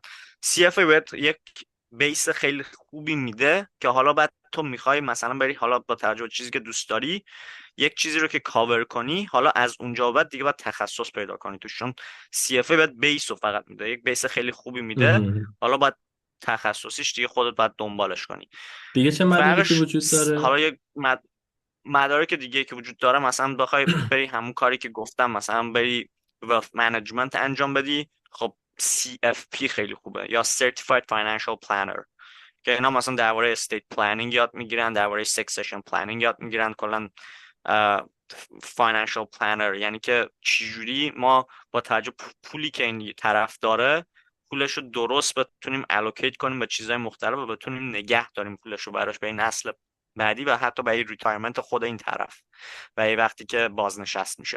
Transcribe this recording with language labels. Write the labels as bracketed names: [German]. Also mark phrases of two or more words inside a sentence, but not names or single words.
[Persian] CFA بهت یک بیس خیلی خوبی میده که حالا بعد تو میخوای مثلا بری، حالا با توجه به چیزی که دوست داری، یک چیزی رو که کاور کنی، حالا از اونجا بعد دیگه باید تخصص پیدا کنی توش، چون CFA بهت بیس رو فقط میده، یک بیس خیلی خوبی میده. مهم. حالا باید تخصصیش دیگه خودت باید دنبالش کنی. دیگه چه مدارکی فرقش وجود داره؟ حالا یک مدارک دیگه که وجود داره، مثلا بخوای بری همون کاری که گفتم، مثلا بری [English] wealth management [Persian] انجام بدی، خب CFP خیلی خوبه، یا [English] Certified Financial Planner، [Persian] که اینا مثلا درباره [English] estate planning [Persian] یاد میگیرن، درباره [English] succession planning [Persian] یاد میگیرن، کلا [English] financial planner، [Persian] یعنی که چجوری ما با توجه پولی که این طرف داره، پولش رو درست بتونیم allocate کنیم به چیزهای مختلف و بتونیم نگه داریم پولش رو براش به این نسل بعدی و حتی برای ریتایرمنت خود این طرف و یه وقتی که بازنشست میشه.